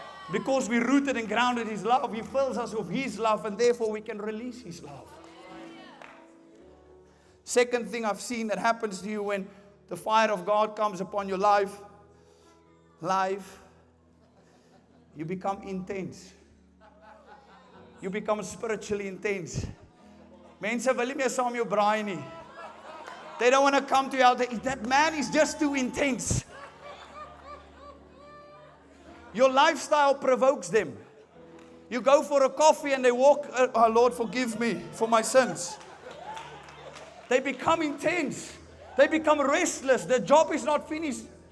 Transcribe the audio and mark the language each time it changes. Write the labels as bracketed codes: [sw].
[en] Because we're rooted and grounded in His love, He fills us with His love, and therefore we can release His love. Second thing I've seen that happens to you when the fire of God comes upon your life, you become intense. You become spiritually intense. [af] Mense wil nie meer saam jou braai nie. [en] They don't want to come to you. That man is just too intense. Your lifestyle provokes them. You go for a coffee and they walk, oh Lord, forgive me for my sins. They become intense. They become restless. The job is not finished.